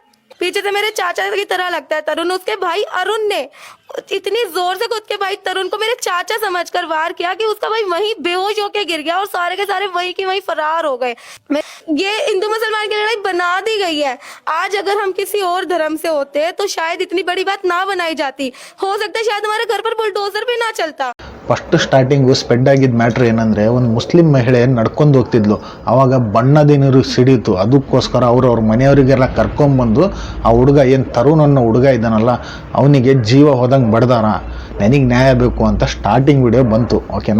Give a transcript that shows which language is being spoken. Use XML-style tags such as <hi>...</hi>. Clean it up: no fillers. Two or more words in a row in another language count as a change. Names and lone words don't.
<hi>पीछे से मेरे चाचा की तरह लगता है तरुण. उसके भाई अरुण ने इतनी जोर से खुद के भाई तरुण को मेरे चाचा समझकर वार किया कि उसका भाई वहीं बेहोश होके गिर गया और सारे के सारे वहीं की वहीं फरार हो गए. ये हिंदू मुसलमान की लड़ाई बना दी गई है. आज अगर हम किसी और धर्म से होते तो शायद इतनी बड़ी बात ना बनाई जाती. हो सकता है शायद हमारे घर पर बुलडोजर भी ना चलता.</hi> <en>first starting spread</en> <kn>ಆಗಿದ್ದ ಮ್ಯಾಟ್ರ್ ಏನಂದರೆ, ಒಂದು ಮುಸ್ಲಿಂ ಮಹಿಳೆ ನಡ್ಕೊಂಡು ಹೋಗ್ತಿದ್ಲು, ಆವಾಗ ಬಣ್ಣದ ನೀರು ಸಿಡೀತು. ಅದಕ್ಕೋಸ್ಕರ ಅವ್ರ ಮನೆಯವರಿಗೆಲ್ಲ ಕರ್ಕೊಂಬಂದು ಆ ಹುಡುಗ ಏನು ತರುಣ್ ಅನ್ನೋ ಹುಡುಗ ಇದ್ದಾನಲ್ಲ, ಅವನಿಗೆ ಜೀವ ಹೋದಂಗೆ ಬಡ್ದಾರ. ನನಗೆ ನ್ಯಾಯ ಬೇಕು ಅಂತ</kn> <en>starting video</en> <kn>ಬಂತು, ಓಕೆನಾ?</kn>